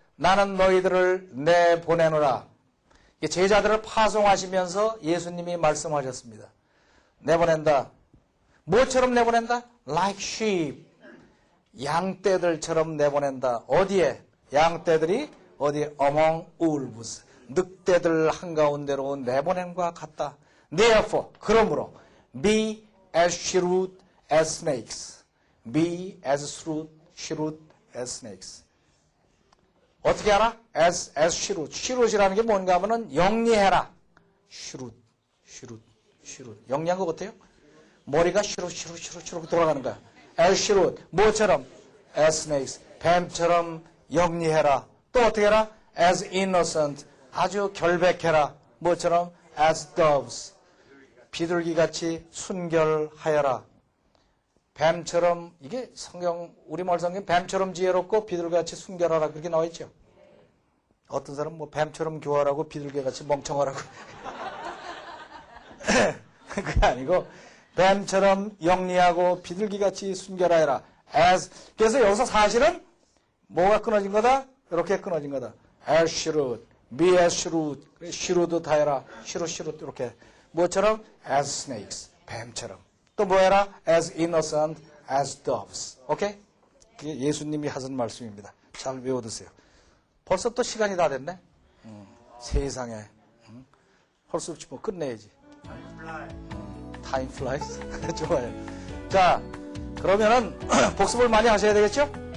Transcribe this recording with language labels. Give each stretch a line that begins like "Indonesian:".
Korean: 나는 너희들을 내보내노라. 제자들을 파송하시면서 예수님이 말씀하셨습니다. 내보낸다. 뭐처럼 내보낸다?
English: Like sheep.
Korean: 양떼들처럼 내보낸다. 어디에? 양떼들이 어디에?
English: Among wolves.
Korean: 늑대들 한가운데로 내보냄과 같다.
English: Therefore, 그러므로 be as shrewd as snakes. Be as shrewd as snakes.
Korean: 어떻게 알아?
English: as shrewd.
Korean: shrewd이라는 게 뭔가 하면은 영리해라. shrewd. 영리한 거 같아요? 머리가 슈룩 돌아가는 거야. as shrewd. 뭐처럼? as snakes. 뱀처럼 영리해라. 또 어떻게 해라?
English: as innocent.
Korean: 아주 결백해라.
English: 뭐처럼? as doves.
Korean: 비둘기같이 순결하여라. 뱀처럼, 이게 성경, 우리말 성경 뱀처럼 지혜롭고 비둘기같이 순결하라 그렇게 나와 있죠. 어떤 사람은 뭐 뱀처럼 교활하고 비둘기같이 멍청하라고. 그게 아니고 뱀처럼 영리하고 비둘기같이 순결하여라. 그래서 여기서 사실은 뭐가 끊어진 거다? 이렇게 끊어진 거다. as shrewd, be as shrewd, shrewd 다해라. shrewd 이렇게. 뭐처럼?
English: as snakes, 뱀처럼.
Korean: 또 뭐해라?
English: as innocent as doves. 오케이?
Korean: 그게 예수님이 하신 말씀입니다. 잘 외워두세요. 벌써 또 시간이 다 됐네? 세상에. 할 수 없지 뭐 끝내야지.
English: Time flies.
Korean: 좋아요. 자, 그러면은 복습을 많이 하셔야 되겠죠?